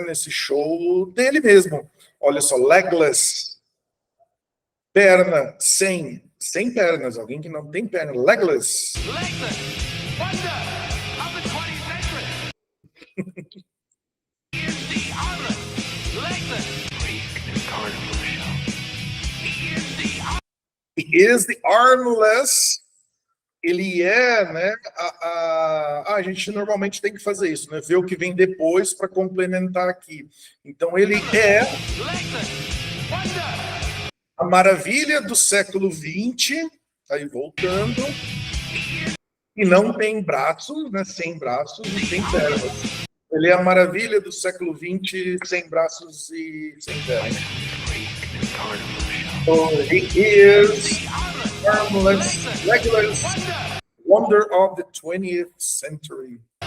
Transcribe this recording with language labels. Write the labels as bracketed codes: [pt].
[pt] Nesse show dele mesmo. Olha só, legless, perna, sem pernas, alguém que não tem perna, legless. [en] Wonder of the 20th century. Here's the armless, legless, freak carnival show. He is the armless. [pt] Ele é, né? A gente normalmente tem que fazer isso, né? Ver o que vem depois para complementar aqui. Então ele é A maravilha do século XX, aí voltando, e não tem braços, né? Sem braços e sem pernas. Ele é a maravilha do século XX, sem braços e sem pernas. [en] So he is harmless, Legolas, wonder of the 20th century.